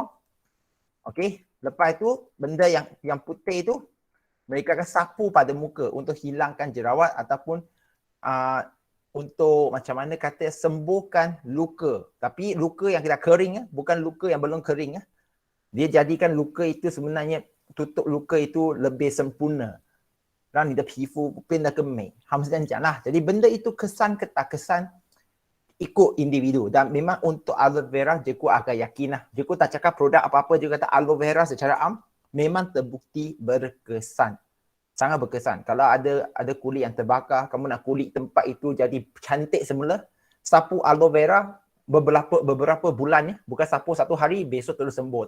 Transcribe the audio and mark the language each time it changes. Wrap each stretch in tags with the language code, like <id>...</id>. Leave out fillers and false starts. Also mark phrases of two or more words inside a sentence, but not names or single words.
<ms>Okey, lepas itu benda yang putih itu mereka akan sapu pada muka untuk hilangkan jerawat ataupun untuk macam mana kata sembuhkan luka. Tapi luka yang tidak kering bukan luka yang belum kering Dia jadikan luka itu sebenarnya tutup luka itu lebih sempurna.</ms> <zh>让你的皮肤变得更美。他们是这样讲啦。</zh> <ms>Jadi benda itu kesan ke tak kesan ikut individu. Dan memang untuk</ms> <en>aloe vera,</en> <ms>Jeku agak yakin lah. Jeku tak cakap produk apa-apa, Jeku kata</ms> <en>aloe vera</en> <ms>secara am memang terbukti berkesan. Sangat berkesan. Kalau ada kulit yang terbakar, kamu nak kulit tempat itu jadi cantik semula, sapu</ms> <en>aloe vera</en> <ms>beberapa bulan, bukan sapu satu hari, besok terus sembuh.</ms>